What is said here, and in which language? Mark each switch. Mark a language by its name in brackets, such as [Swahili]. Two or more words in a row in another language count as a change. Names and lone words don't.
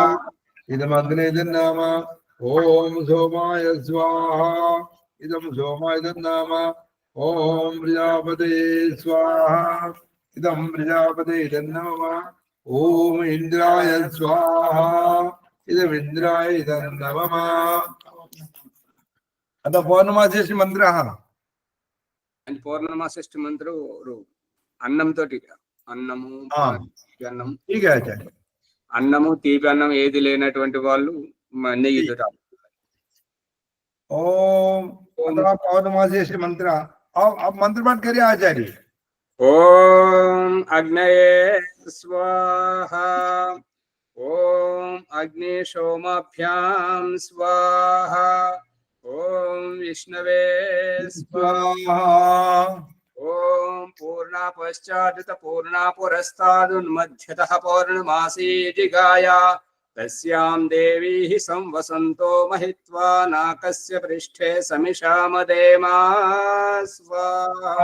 [Sanskrit] इदम अग्नेदन्नाम ओम सोमाय स्वाहा इदम सोमायदन्नाम ओम प्रजापते स्वाहा इदम प्रजापतेदन्नाम ओम इंद्राय स्वाहा इदम इंद्राय इदन्नाम अत पौर्णमासी मंत्र [Telugu] అని పౌర్ణమాసష్టి మంత్రం అన్నం తోటి అన్నము అన్నం [Hindi] ठीक है अच्छा [Telugu] అన్నము తీపి అన్నం ఏది లేనటువంటి వాళ్ళు నెయ్యి [Hindi] ओम पौर्णमासी मंत्र अब मंत्र पाठ करिए आचार्य [Sanskrit] ओम अग्नये स्वाहा ओम अग्नि सोमाभ्यां स्वाहा ओम विष्णवे स्वाहा ओम पूर्णा पश्चादुत पूर्णा पुरस्तादुन्मध्यतः पौर्णमासी जिगाया तस्यां देवी संवसन्तो महित्वा नाकस्य पृष्ठे समिषामदेमा स्वाहा